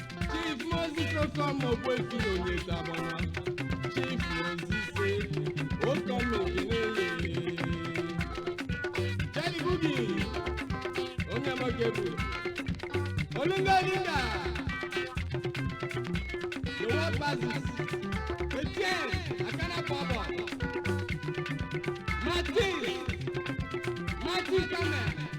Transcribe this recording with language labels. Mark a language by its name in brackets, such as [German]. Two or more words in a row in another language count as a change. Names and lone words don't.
[Igbo] Chief Moses Okom Ogbuefi Onyetabana. Chief Moses Okom ekene ye. Charlie Boogie, onye Amagebu. [English] Olunga Odinga, the world passes. Etienne Akana Pobo. Martin. Martin Kamel.